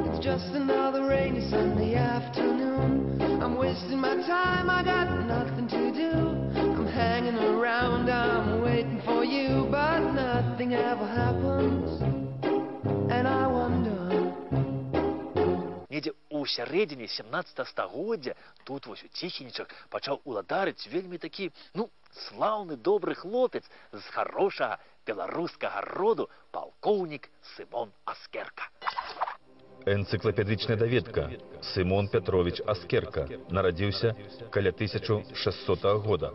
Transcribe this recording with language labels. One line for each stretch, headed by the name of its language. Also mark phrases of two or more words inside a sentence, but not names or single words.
English: just another rainy Sunday afternoon. I'm wasting my time, I got nothing to do. I'm hanging around, I'm waiting for you, but nothing ever happens, and I wonder.
Belarusian: Недзе у сярэдзіне 17 стагоддзя тут вось у Ціхінічах пачаў уладарыць вельмі такі, слаўны добры хлопец з хорошага беларускага роду, палкоўнік Сымон Аскерка. Энцыклапедычная даведка. Сымон Петрович Аскерка нарадзіўся каля 1600 года.